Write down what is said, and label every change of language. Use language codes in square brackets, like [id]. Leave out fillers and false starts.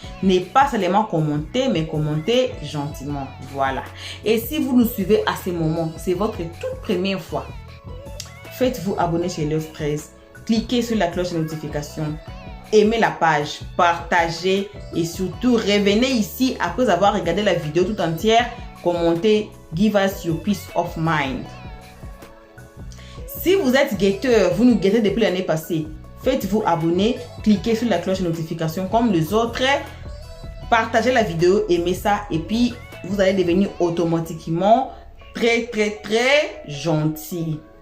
[fr] Ne pas seulement commenter, mais commenter gentiment. Voilà. Et si vous nous suivez à ce moment, c'est votre toute première fois, faites-vous abonner chez Helios 13. Cliquez sur la cloche de notification. Aimez la page, partagez et surtout revenez ici après avoir regardé la vidéo tout entière. Commentez, [en] give us your peace of mind. [fr] Si vous êtes guetteur, vous nous guettez depuis l'année passée, faites-vous abonner, cliquez sur la cloche de notification comme les autres, partagez la vidéo, aimez ça et puis vous allez devenir automatiquement très gentil.